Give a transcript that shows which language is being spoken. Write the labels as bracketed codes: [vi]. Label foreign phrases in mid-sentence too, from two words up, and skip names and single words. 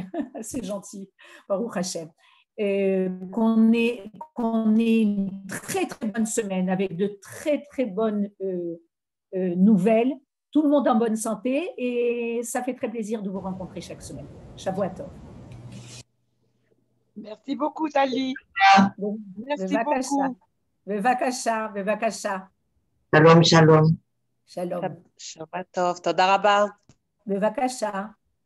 [fr] C'est gentil, [he] ברוך השם. [fr] Qu'on ait une très très bonne semaine avec de très très bonnes nouvelles, tout le monde en bonne santé, et ça fait très plaisir de vous rencontrer chaque semaine. [he] שבוע טוב. [fr] Merci beaucoup, Tali. Merci beaucoup. [he] בבקשה, בבקשה. שלום, שלום. שלום. שבת טוב. תודה רבה. בבקשה.